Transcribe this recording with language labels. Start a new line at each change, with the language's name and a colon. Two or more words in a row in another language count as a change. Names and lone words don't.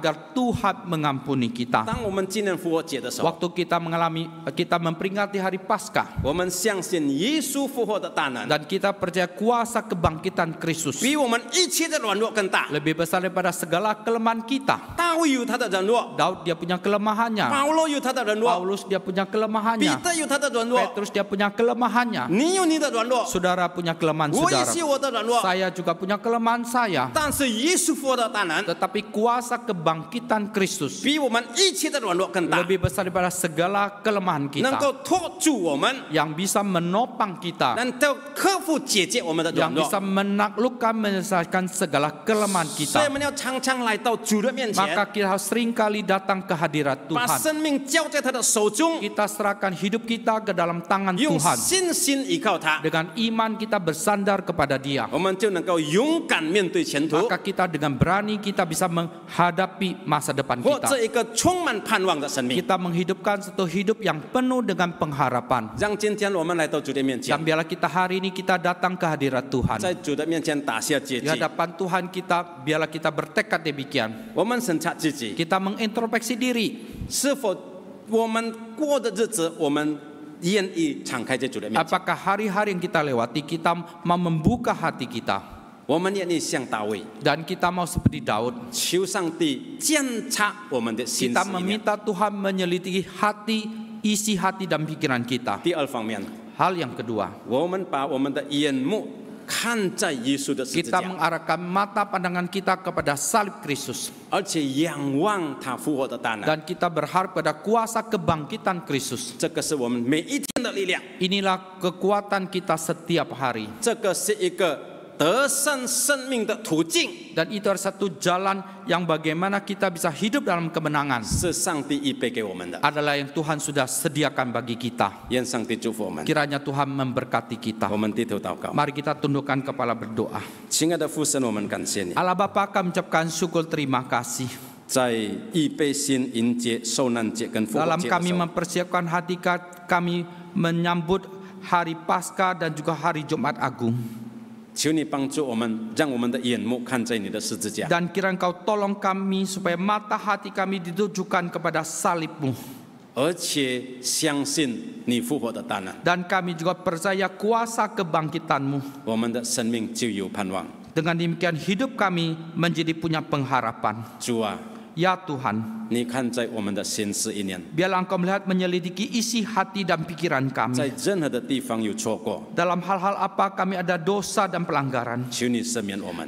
Indonesian: agar Tuhan mengampuni kita.
Chinese: 当我们纪念复活节的时候，
Indonesian: Waktu kita memperingati hari Paskah
Chinese: 我们相信耶稣复活的大能，
Indonesian: dan kita percaya kuasa kebangkitan Kristus
Chinese: 比我们一切的软弱更大。
Indonesian: lebih besar daripada segala kelemahan kita.
Chinese: 大卫有他的软弱，
Indonesian: Daud dia punya kelemahannya,
Chinese: 保罗有他的软弱，
Indonesian: Paulus dia punya
Chinese: 彼
Indonesian: kelemahannya,
Chinese: 得有他的软弱，
Indonesian: Petrus dia punya kelemahannya,
Chinese: 你有你的软弱，
Indonesian: saudara punya kelemahan
Chinese: 我也
Indonesian: saudara,
Chinese: 是我的软弱。
Indonesian: saya juga punya kelemahan saya.
Chinese: 但是耶稣复活的大能，
Indonesian: Tetapi kuasa kebangkitan Kristus
Chinese: 比我们一切的软弱更大，
Indonesian: lebih besar daripada segala kelemahan
Chinese: 能
Indonesian: kita,
Chinese: 够托住我们，
Indonesian: yang bisa menopang kita,
Chinese: 能够克服解决我们的
Indonesian: yang
Chinese: 软弱。
Indonesian: bisa menaklukkan menyelesaikan segala kelemahan
Chinese: 所以我
Indonesian: kita.
Chinese: 们要常常来到主的面前，
Indonesian: Maka kita harus seringkali datang ke hadirat
Chinese: 把
Indonesian: Tuhan.
Chinese: 生命交在他的手中，
Indonesian: Kita serahkan hidup kita ke dalam tangan
Chinese: 用
Indonesian: Tuhan.
Chinese: 信心依靠他，
Indonesian: Dengan iman kita bersandar kepada Dia.
Chinese: 我们就能够勇敢面对前途，
Indonesian: Maka kita dengan berani kita bisa menghadapi masa depan
Chinese: 活
Indonesian: kita.
Chinese: 这一个充满盼望的生命。
Indonesian: Kita menghidupkan satu hidup yang penuh dengan pengharapan.
Chinese: 让今天我们来到主的面前
Indonesian: Dan，biarlah kita hari ini kita datang ke hadirat Tuhan.
Chinese: 在主的面前打下结
Indonesian: Di
Chinese: 局。
Indonesian: hadapan Tuhan kita, biarlah kita bertekad demikian.
Chinese: 我们审查自己，
Indonesian: Kita mengintrospeksi diri.
Chinese: 是否我们过的日子，我们愿意敞开在主的面前？
Indonesian: Apakah hari-hari yang kita lewati, kita mau membuka hati kita.
Chinese: 我们愿意像大卫，
Indonesian: Dan kita mau seperti Daud.
Chinese: 求上帝检查我们的心
Indonesian: Kita
Chinese: 思意念。
Indonesian: meminta Tuhan menyelidiki hati, isi hati dan pikiran kita.
Chinese: 第二方面，
Indonesian: Hal yang kedua,
Chinese: 我们把我们的眼目看在耶稣的十字
Indonesian: Kita
Chinese: 架，
Indonesian: mengarahkan mata pandangan kita kepada salib Kristus.
Chinese: 而且仰望他复活的大能。
Indonesian: Dan kita berharap pada kuasa kebangkitan Kristus.
Chinese: 这个是我们每一天的力量，
Indonesian: Inilah kekuatan kita setiap hari.
Chinese: 这个是一个得胜生命的途径，
Indonesian: Dan itu adalah satu jalan yang bagaimana kita bisa hidup dalam kemenangan.
Chinese: 是上帝预备给我们的。
Indonesian: Adalah yang Tuhan sudah sediakan bagi kita.
Chinese: 愿上帝祝福我们。
Indonesian: Kiranya Tuhan memberkati kita.
Chinese: 我们低头祷告。
Indonesian: Mari kita tundukkan kepala berdoa.
Chinese: 亲爱的父神，我们感谢你，
Indonesian: Allah Bapa, kami ucapkan syukur terima kasih.
Chinese: 在预备心迎接受难节跟复活
Indonesian: Dalam
Chinese: 节的
Indonesian: kami
Chinese: 时候，
Indonesian: mempersiapkan hati kami menyambut hari Paskah dan juga hari Jumat Agung.
Chinese: 求你帮助我们，让我们的眼目看在你的十字架，
Indonesian: Dan kiranya Engkau tolong kami supaya mata hati kami ditujukan kepada salib-Mu.
Chinese: 而且相信你复活的大能，
Indonesian: Dan kami juga percaya kuasa kebangkitan-Mu.
Chinese: 我们的生命就有盼望。
Indonesian: Dengan demikian hidup kami menjadi punya pengharapan.
Chinese: 主啊，
Indonesian: Ya Tuhan,
Chinese: 你看在我们的心思意念，
Indonesian: biarlah Engkau melihat menyelidiki isi hati dan pikiran
Chinese: 在
Indonesian: kami.
Chinese: 任何的地方有错过，
Indonesian: Dalam hal-hal apa kami ada dosa dan pelanggaran.
Chinese: 求你赦免我们，